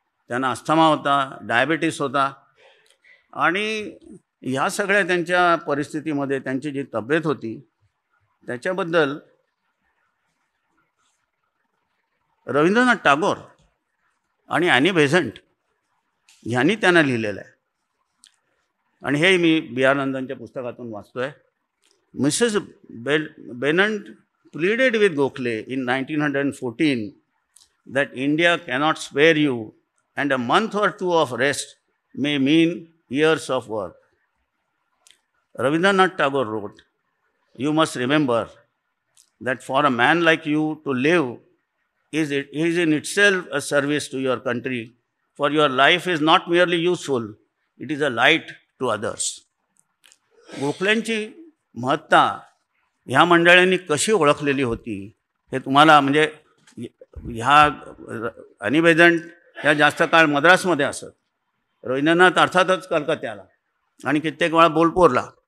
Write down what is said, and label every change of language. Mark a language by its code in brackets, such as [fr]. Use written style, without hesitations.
[mr] त्यांना अस्थमा होता, डायबिटीस होता आणि ह्या सगळ्या त्यांच्या परिस्थितीमध्ये त्यांची जी तब्येत होती त्याच्याबद्दल रवींद्रनाथ टागोर आणि ॲनी बेझंट ह्यांनी त्यांना लिहिलेलं आहे आणि हे मी बी आर नंदनच्या पुस्तकातून वाचतो आहे. [en] Mrs Besant pleaded with Gokhale in 1914 that India cannot spare you and a month or two of rest may mean years of work. Rabindranath Tagore wrote, "You must remember that for a man like you to live is in itself a service to your country, for your life is not merely useful, it is a light to others." [mr] गोखल्यांची महत्ता ह्या मंडळींनी कशी ओळखलेली होती हे तुम्हाला म्हणजे ह्या Annie Besant ह्या जास्त काळ मद्रासमध्ये असत, रवींद्रनाथ अर्थातच कलकत्त्याला आणि कित्येक वेळा बोलपोरला.